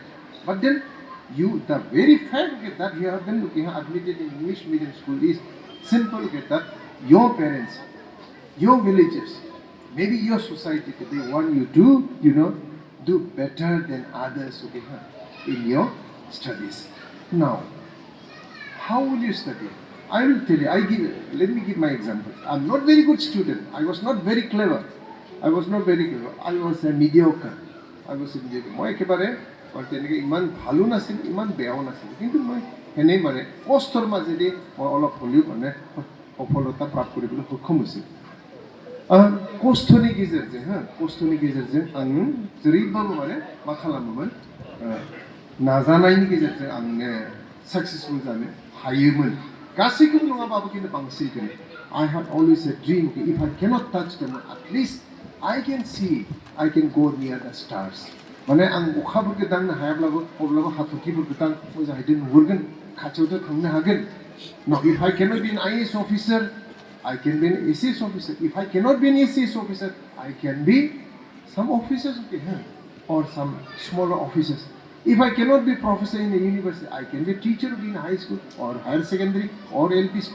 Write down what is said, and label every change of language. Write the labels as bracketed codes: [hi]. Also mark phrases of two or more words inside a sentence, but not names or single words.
[en] But then the very fact that you have been admitted in English medium school is simple that your parents, your villagers, maybe your society, they want you to, do better than others in your studies. Now, how will you study? I will tell you. Let me give my example. I'm not very good student. I was not very clever. I was a mediocre. [as] মই একেবাৰে তেনেকৈ ইমান ভালো নাছিলোঁ ইমান বেয়াও নাছিলোঁ কিন্তু মই এনেই কষ্টৰ মাজেদি মই অলপ হ'লেও সফলতা প্ৰাপ্ত কৰিবলৈ সক্ষম হৈছিলোঁ [brx] खस्थ'नि गेजेरजों आं जेरैबाबो मा खालामोमोन नाजानायनि गेजेरजों आं साक्सेसफुल जानो हायोमोन गासैखौबो नङाबाबो खिन्थु बांसिनखौनो [en] I had always a dream if I cannot touch them at least I can go near the stars [brx] आं अखाफोरखौ दांनो हायाब्लाबो अब्लाबो हाथरखिफोरखौ मोजाङै नुहुरगोन खाथियावथ' थांनो हागोन [en] Now if I cannot be an IAS officer I can be an ACS officer if I cannot be an ACS officer I can be some officers or some smaller officers If I cannot be professor in a university, I can be a teacher in high school or higher secondary or LP school.